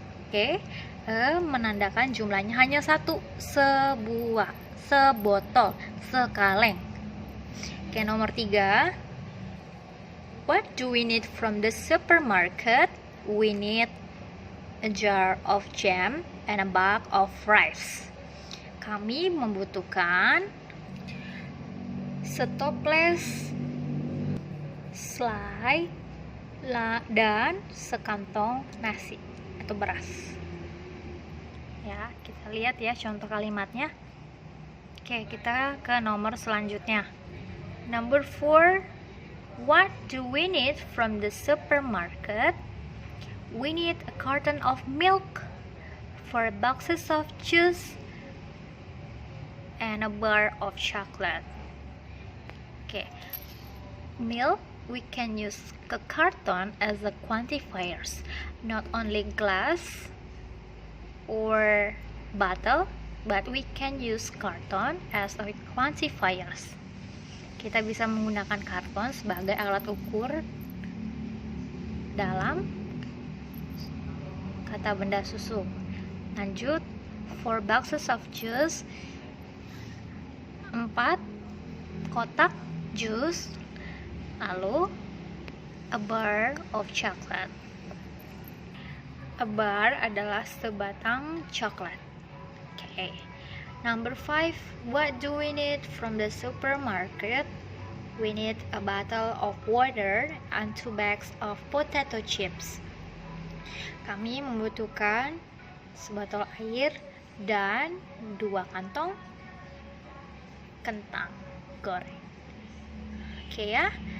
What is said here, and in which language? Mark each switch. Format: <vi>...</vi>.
<id>Oke, menandakan jumlahnya hanya 1, sebuah, sebotol, sekaleng. Oke, nomor 3.</id> <en>What do we need from the supermarket? We need a jar of jam and a bag of rice.</en> <id>Kami membutuhkan setoples selai dan sekantong nasi atau beras. Ya, kita lihat ya contoh kalimatnya. Oke, kita ke nomor selanjutnya.</id> <en>Number 4. What do we need from the supermarket? We need a carton of milk, 4 boxes of juice, and a bar of chocolate. Okay, milk, we can use a carton as a quantifiers, not only glass or bottle, but we can use carton as a quantifiers.</en> <id>Kita bisa menggunakan karton sebagai alat ukur dalam kata benda susu. Lanjut,</id> <en>4 boxes of juice,</en> <id>4 kotak jus, lalu</id> <en>a bar of chocolate. A bar</en> <id>adalah sebatang coklat.</id> <en>Okay. Number 5. What do we need from the supermarket? We need a bottle of water and 2 bags of potato chips.</en> <id>Kami membutuhkan sebotol air dan 2 kantong kentang goreng. Oke ya.</id>